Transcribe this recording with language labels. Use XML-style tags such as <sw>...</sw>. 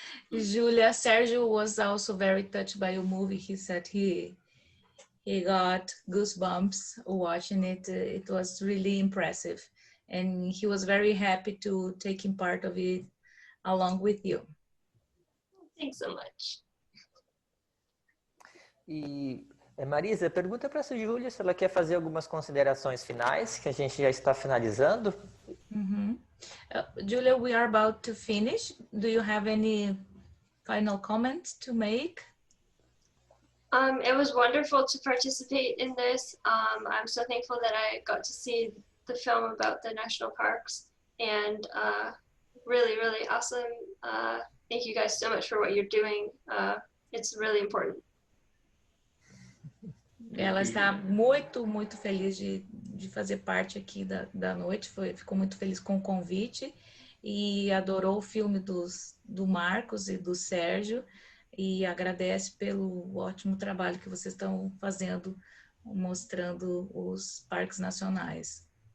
<en>Julia, Sergio was also very touched by your movie. He said he got goosebumps watching it. It was really impressive. and he was very happy to taking part of it along with you. Thanks so much.</en> <pt>E Marisa, pergunta para a Júlia se ela quer fazer algumas considerações finais, que a gente já está finalizando.</pt> <en>Julia, we are about to finish. Do you have any final comments to make? It was wonderful to participate in this. I'm so thankful that I got to see the film about the national parks, and really, really awesome. Thank you guys so much for what you're doing. It's really important.</en> <pt>Ela está muito feliz de fazer parte aqui da noite, ficou muito feliz com o convite e adorou o filme do Marcos e do Sérgio e agradece pelo ótimo trabalho que vocês estão fazendo, mostrando os parques nacionais.</pt>